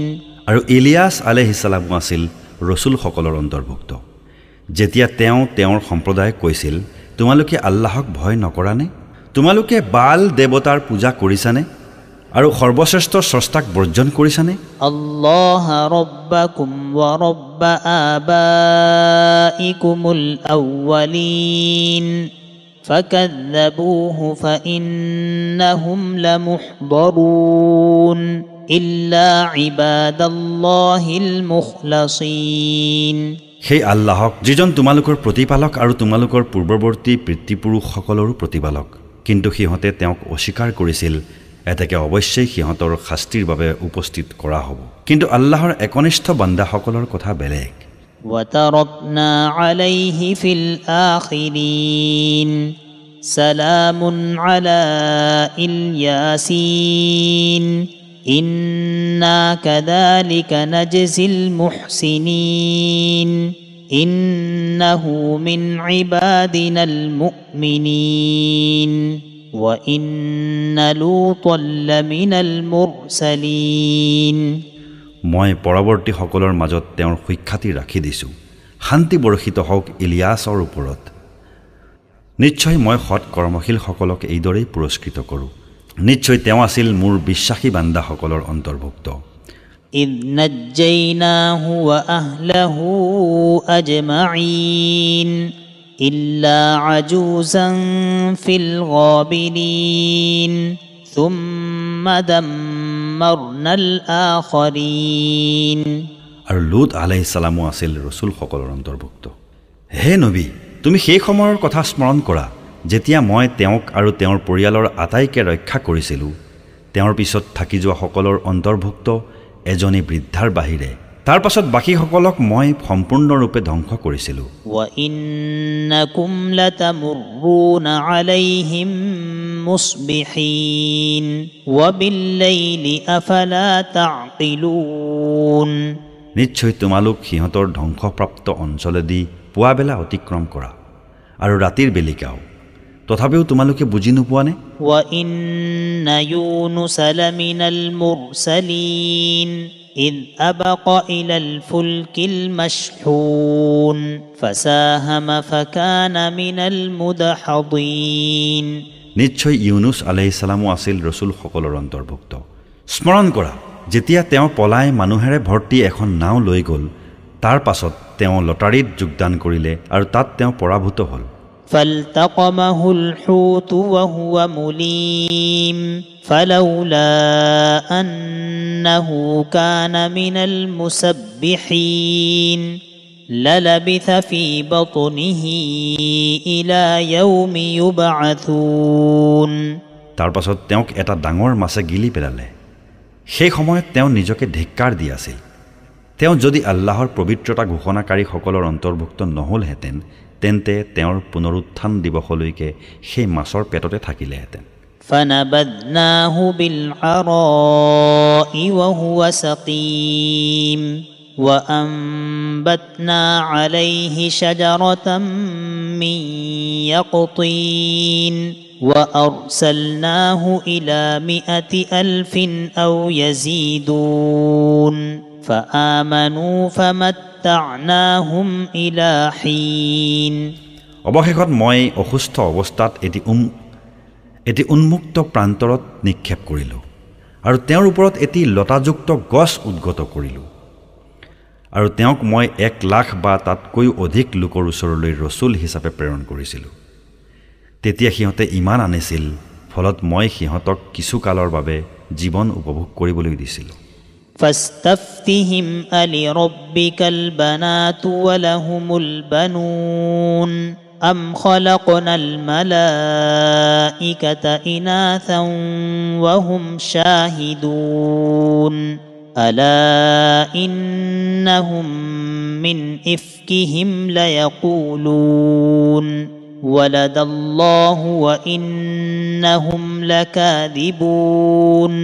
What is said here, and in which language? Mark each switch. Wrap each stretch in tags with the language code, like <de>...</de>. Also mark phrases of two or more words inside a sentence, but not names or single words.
<as>আৰু ইলিয়াস</as> <ar>عليه السلام</ar> <as>আছিল ৰাসূল সকলৰ অন্তৰ্ভুক্ত যেতিয়া তেওঁ তেওঁৰ সম্প্ৰদায়ক কৈছিল তোমালোকে আল্লাহক ভয় নকৰানে তোমালোকে বাল দেৱতাৰ পূজা কৰিছানে আৰু সৰ্বশ্ৰেষ্ঠ স্ৰষ্টাক বৰ্জন কৰিছানে</as> <ar>الله ربكم ورب آبائكم الأولين فكذبوه فإنهم لمحضرون إلا عباد الله المخلصين</ar> <as>সেই আল্লাহক যিজন তোমালোকৰ প্ৰতিপালক আৰু তোমালোকৰ পূৰ্বৱৰ্তী পিতৃপুৰুষসকলৰো প্ৰতিপালক কিন্তু সিহঁতে তেওঁক অস্বীকাৰ কৰিছিল এতেকে অৱশ্যেই সিহঁতৰ শাস্তিৰ বাবে উপস্থিত কৰা হ'ব কিন্তু আল্লাহৰ একনিষ্ঠ বান্দাসকলৰ কথা বেলেগ</as> <ar>وتركنا عليه في الآخرين سلام على الياسين إنا كذلك نجزي المحسنين إنه من عبادنا المؤمنين وإن لوطا لمن المرسلين</ar> <as>মই পৰৱৰ্তী সকলৰ মাজত তেওঁৰ সুখ্যাতি ৰাখি দিছো শান্তি বৰ্ষিত হওক ইলিয়াছৰ ওপৰত। নিশ্চয় মই সৎ কৰ্মশীলসকলক এইদৰেই পুৰস্কৃত কৰোঁ। নিশ্চয় তেওঁ আছিল মোৰ বিশ্বাসী বান্দাসকলৰ অন্তৰ্ভুক্ত।</as> <ar>إذ نجيناه وأهله أجمعين إلا عجوزا في الغابرين ثم دمرنا الآخرين</ar> <as>আৰু লুত</as> <ar>عليه السلام</ar> <as>আছিল ৰসুলসকলৰ অন্তৰ্ভুক্ত। হে নবী, তুমি সেই সময়ৰ কথা স্মৰণ কৰা যেতিয়া মই তেওঁক আৰু তেওঁৰ পৰিয়ালৰ আটাইকে ৰক্ষা কৰিছিলোঁ। তেওঁৰ পিছত থাকি যোৱা সকলৰ অন্তৰ্ভুক্ত এজনী বৃদ্ধাৰ বাহিৰে তাৰ পাছত বাকীসকলক মই সম্পূৰ্ণৰূপে ধ্বংস কৰিছিলোঁ।</as> <ar>وَإِنَّكُمْ لَتَمُرُّونَ عَلَيْهِمْ مُصْبِحِينَ وَبِاللَّيْلِ أَفَلَا تَعْقِلُونَ</ar> <as>নিশ্চয় তোমালোক সিহঁতৰ ধ্বংসপ্ৰাপ্ত অঞ্চলেদি পুৱাবেলা অতিক্ৰম কৰা আৰু ৰাতিৰ বেলিকাও, তথাপিও তোমালোকে বুজি নোপোৱানে?</as> <ar>وَإِنَّ يُونُسَ لَمِنَ الْمُرْسَلِينَ إِذْ أَبَقَ إِلَى الْفُلْكِ الْمَشْحُونِ فَسَاهَمَ فَكَانَ مِنَ الْمُدْحَضِينَ</ar> <as>নিশ্চয় ইউনুছ</as> <ar>عليه السلام</ar> <as>আছিল ৰসুলসকলৰ অন্তৰ্ভুক্ত। স্মৰণ কৰা যেতিয়া তেওঁ পলাই মানুহেৰে ভৰ্তি এখন নাও লৈ গ'ল, তাৰ পাছত তেওঁ লটাৰীত যোগদান কৰিলে আৰু তাত তেওঁ পৰাভূত হ'ল।</as> <ar>فالتقمه الحوت وهو مليم فلولا أنه كان من المسبحين للبث في بطنه إلى يوم يبعثون</ar> <as>তাৰ পাছত তেওঁক এটা ডাঙৰ মাছে গিলি পেলালে। সেই সময়ত তেওঁ নিজকে ধিক্কাৰ দি আছিল। তেওঁ যদি আল্লাহৰ পবিত্ৰতা ঘোষণাকাৰীসকলৰ অন্তৰ্ভুক্ত নহ'লহেঁতেন তেন্তে তেওঁৰ পুনৰুত্থান দিৱসলৈকে সেই মাছৰ পেটতে থাকিলেহেঁতেন।</as> <ar>فنبذناه بالعراء وهو سقيم وأنبتنا عليه شجرة من يقطين وأرسلناه إلى 100,000 أو يزيدون فآمنوا فمتعناهم إلى حين</ar> <as>অৱশেষত মই অসুস্থ অৱস্থাত এটি উন্মুক্ত প্ৰান্তৰত নিক্ষেপ কৰিলোঁ আৰু তেওঁৰ ওপৰত এটি লতাযুক্ত গছ উদ্গত কৰিলোঁ আৰু তেওঁক মই 1,00,000 বা তাতকৈও অধিক লোকৰ ওচৰলৈ ৰসুল হিচাপে প্ৰেৰণ কৰিছিলোঁ। তেতিয়া সিহঁতে ইমান আনিছিল, ফলত মই সিহঁতক কিছু কালৰ বাবে জীৱন উপভোগ কৰিবলৈ দিছিলোঁ।</as> <ar>فاستفتهم ألربك البنات ولهم البنون أم خلقنا الملائكة إناثا وهم شاهدون ألا إنهم من إفكهم ليقولون ولد الله وإنهم لكاذبون</ar>